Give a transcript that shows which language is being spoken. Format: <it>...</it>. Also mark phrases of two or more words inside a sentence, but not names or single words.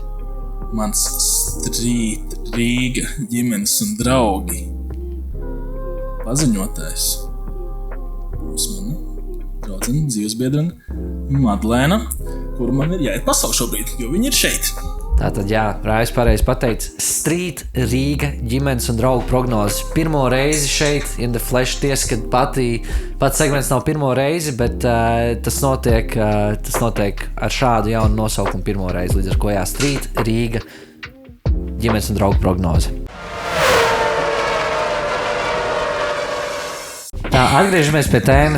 <lv>Mans Street Rīga ģimenes un draugi paziņotājs. Būs mana draudzene, dzīvesbiedrene Madlēna, kur man ir jāiet pasauli šobrīd, jo viņi ir šeit. Tātad jā, Rājs pareizi pateica. Street Rīga ģimenes un draugu prognozes. Pirmo reizi šeit</lv> <en>in the flesh,</en> <lv>tiesa, kad pats segments nav pirmo reizi, bet tas notiek ar šādu jaunu nosaukumu pirmo reizi. Līdz ar ko jā, Street Rīga ģimenes un draugu prognoze. Tā, atgriežamies pie tēmas.</lv>